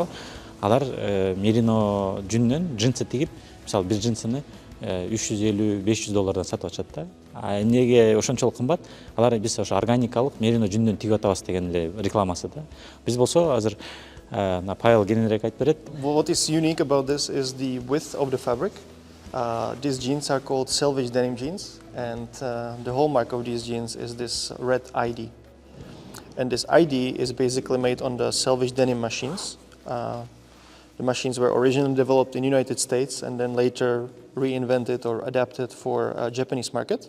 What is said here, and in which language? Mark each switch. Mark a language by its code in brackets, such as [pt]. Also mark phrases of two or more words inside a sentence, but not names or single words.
[ky] Алар мерино жүннөн джинсы тигип, мисалы бир джинсыны $350–500 сатып атышат да. Эмнеге ошончолук кымбат? Алар биз ошо органикалык мерино жүннөн тигип атабыз деген эле рекламасы да. Биз болсо азыр Павел кененирээк айтып берет. [en] What is unique about this is the width of the fabric. These jeans are called selvage denim jeans, and the hallmark of these jeans is this red ID. And this ID is basically made on the selvage denim machines. The machines were originally developed in the United States and then later reinvented or adapted for a Japanese market.